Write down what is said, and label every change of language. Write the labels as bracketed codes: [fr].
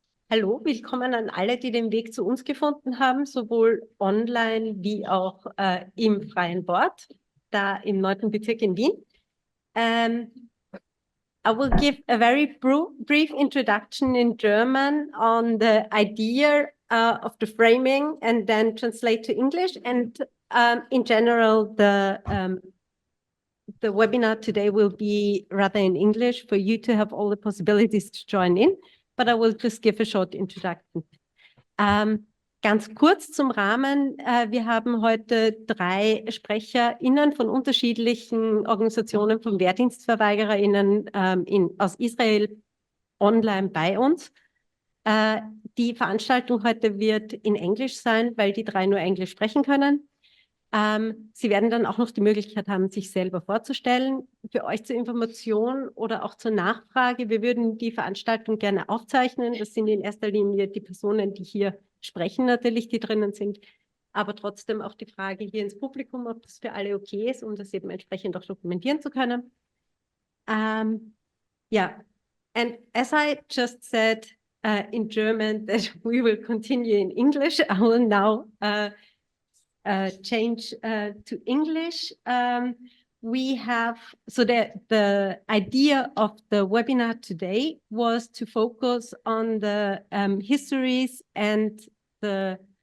[de] Hallo, willkommen an alle, die den Weg zu uns gefunden haben, sowohl online wie auch im freien Wort, da im 9. Bezirk in Wien. [en] I will give a very brief introduction in German on the idea of the framing and then translate to English. And in general, the webinar today will be rather in English for you to have all the possibilities to join in. But I will just give a short introduction. [de] Ganz kurz zum Rahmen. Wir haben heute 3 SprecherInnen von unterschiedlichen Organisationen von WehrdienstverweigererInnen aus Israel online bei uns. Die Veranstaltung heute wird in Englisch sein, weil die 3 nur Englisch sprechen können. Sie werden dann auch noch die Möglichkeit haben, sich selber vorzustellen. Für euch zur Information oder auch zur Nachfrage, wir würden die Veranstaltung gerne aufzeichnen. Das sind in erster Linie die Personen, die hier sprechen natürlich, die drinnen sind. Aber trotzdem auch die Frage hier ins Publikum, ob das für alle okay ist, um das eben entsprechend auch dokumentieren zu können. [en] Yeah, and as I just said in German that we will continue in English, I will now change to English. We have, so the idea of the webinar today was to focus on the histories and the